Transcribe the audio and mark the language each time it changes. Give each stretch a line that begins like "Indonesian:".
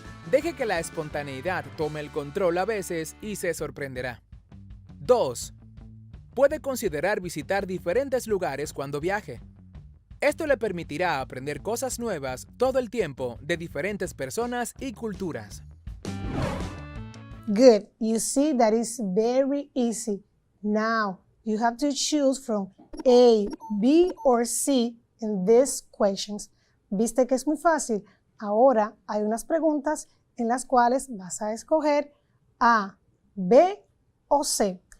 Spanish: Deje que la espontaneidad tome el control a veces y se sorprenderá. 2. Puede considerar visitar diferentes lugares cuando viaje. Esto le permitirá aprender cosas nuevas todo el tiempo de diferentes personas y culturas.
English: Good. You see that is very easy. Now, you have to choose from A, B or C in these questions.
Spanish: ¿Viste que es muy fácil? Ahora hay unas preguntas en las cuales vas a escoger A, B o C.